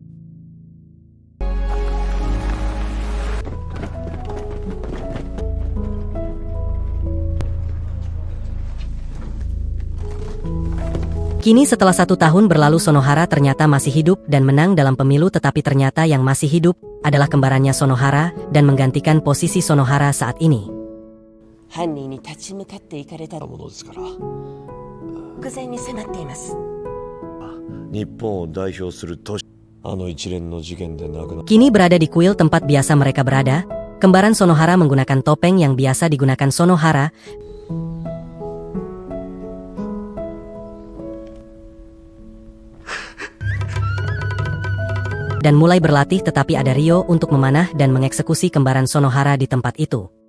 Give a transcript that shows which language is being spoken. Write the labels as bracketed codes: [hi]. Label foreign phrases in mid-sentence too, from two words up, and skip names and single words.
[id] Kini setelah 1 tahun berlalu Sonohara ternyata masih hidup dan menang dalam pemilu, tetapi ternyata yang masih hidup adalah kembarannya Sonohara dan menggantikan posisi Sonohara saat ini. [ja] 犯人に立ち向かっていかれたものですから、目前に迫っています。日本を代表する都市、あの一連の事件で亡くなった。 [id] Kini berada di kuil tempat biasa mereka berada, kembaran Sonohara menggunakan topeng yang biasa digunakan Sonohara. Dan mulai berlatih, tetapi ada Ryo untuk memanah dan mengeksekusi kembaran Sonohara di tempat itu.